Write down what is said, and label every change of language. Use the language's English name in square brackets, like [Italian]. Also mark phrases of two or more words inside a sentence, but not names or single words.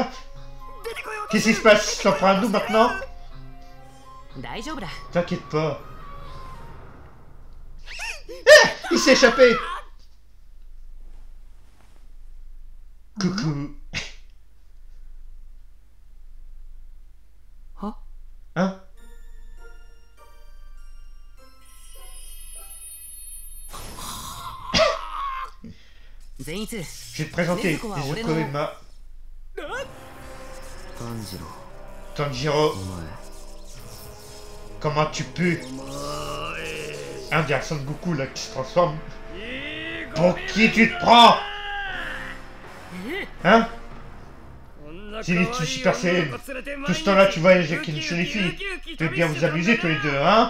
[French] Qu'est-ce qui se passe? Tu t'en prends à nous maintenant? [Japanese] 大丈夫だ。 [French] T'inquiète pas. Ah! Il s'est échappé! Coucou. は Hein? 善逸、 Je vais te présenter [Japanese] 禰豆子は Nezuko 俺の- [French] et Ma... 炭治郎、 Tanjiro, comment tu peux? Un des Son Goku là qui se transforme. Pour qui tu te prends? Hein? Zenitsu Super Saiyan. Tout ce temps-là, tu voyages avec une jolie fille. Tu veux bien vous amuser tous les deux, hein?